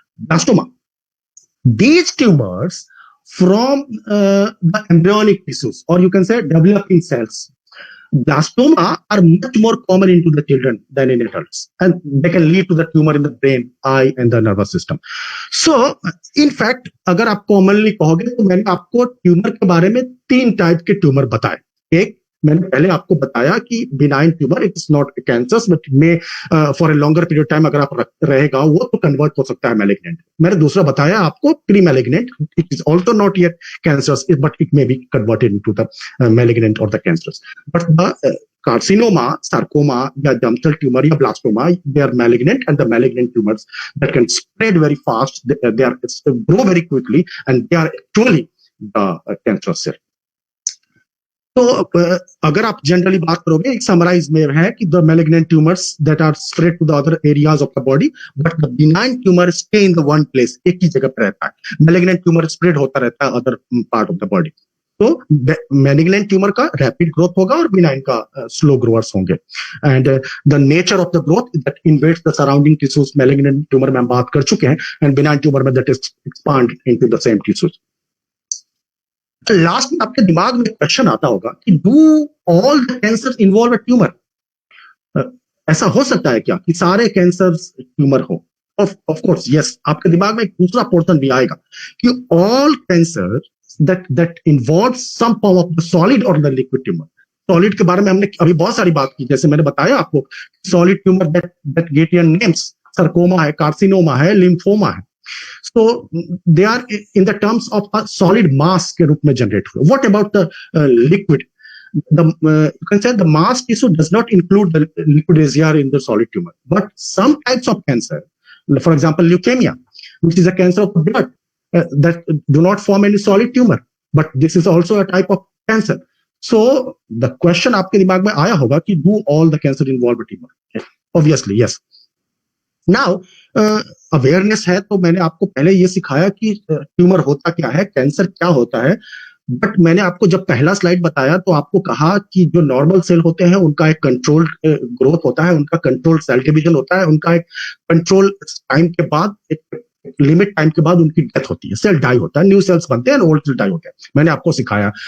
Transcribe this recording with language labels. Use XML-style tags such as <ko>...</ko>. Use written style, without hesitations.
<en>Blastoma, these tumors from the embryonic tissues, or you can say developing cells. Blastoma are much more common into the children than in adults, and they can lead to the tumor in the brain, eye, and the nervous system. So, in fact,</en> <hi>अगर आप commonly कहोगे तो मैंने आपको tumour के बारे में 3 type के ट्यूमर बताए. एक, मैंने पहले आपको बताया कि benign tumour,</hi> <en>it is not cancer but may for a longer period time</en> <hi>अगर आप रहेगा वो तो कन्वर्ट हो सकता है मैलिग्नेंट. मैंने दूसरा बताया आपको</hi> <en>Pre malignant, it is also not yet cancers but it may be converted into the malignant और the cancers. But the carcinoma, sarcoma, या germ cell tumor, या blastoma, they are malignant, and the malignant tumors that can spread very fast, they are grow very quickly, and they are actually the cancer cell.</en> <hi>तो अगर आप generally बात करोगे, एक summarise में है कि</hi> <en>the malignant tumours that are spread to the other areas of the body, but the benign tumour stay in the one place,</en> <hi>एक ही जगह पर रहता है. मैलिग्नेंट ट्यूमर स्प्रेड होता रहता है</hi> <en>Other part of the body.</en> <hi>तो मैलिग्नेंट ट्यूमर का रैपिड ग्रोथ होगा और बिनाइन का स्लो ग्रोअर्स होंगे.</hi> <en>and the nature of the growth that invades the surrounding tissues,</en> <hi>malignant tumour में हम बात कर चुके हैं,</hi> <en>And benign tumour में that is expand into the same tissues.</en> <hi>Last में आपके दिमाग में क्वेश्चन आता होगा कि do all the cancer involve a tumour? ऐसा हो सकता है क्या कि सारे कैंसर ट्यूमर हो?</hi> <en>Of course yes.</en> <hi>आपके दिमाग में एक दूसरा पोर्शन भी आएगा कि</hi> <en>All cancer that involves some form of the solid or the liquid tumor.</en> <hi>Solid के बारे में हमने अभी बहुत सारी बात की, जैसे मैंने बताया आपको solid tumour</hi> <en>that get your names,</en> <hi>sarcoma है, कार्सिनोमा है, लिम्फोमा है.</hi> <en>So they are in the terms of a solid mass</en> <hi>के रूप में जनरेट हुए.</hi> <en>What about the liquid? You can say the mass tissue does not include the liquid ACR in the solid tumor, but some types of cancer, for example leukemia, which is a cancer of the blood, that do not form any solid tumor, but this is also a type of cancer. So the question</en> <hi>आपके दिमाग में आया होगा कि</hi> <en>do all the cancer involve a tumor? Obviously yes. Now awareness</en> <hi>है तो मैंने आपको पहले ये सिखाया कि ट्यूमर होता क्या है, कैंसर क्या होता है. बट मैंने आपको जब पहला स्लाइड बताया तो आपको कहा कि जो नॉर्मल सेल होते हैं उनका एक कंट्रोल्ड ग्रोथ होता है, उनका कंट्रोल्ड सेल डिवीजन होता है, उनका एक कंट्रोल टाइम के बाद, एक लिमिट टाइम के बाद उनकी डेथ होती है, सेल डाई होता है, न्यू सेल्स बनते हैं, ओल्ड सेल डाई होते हैं. मैंने आपको सिखाया.</hi>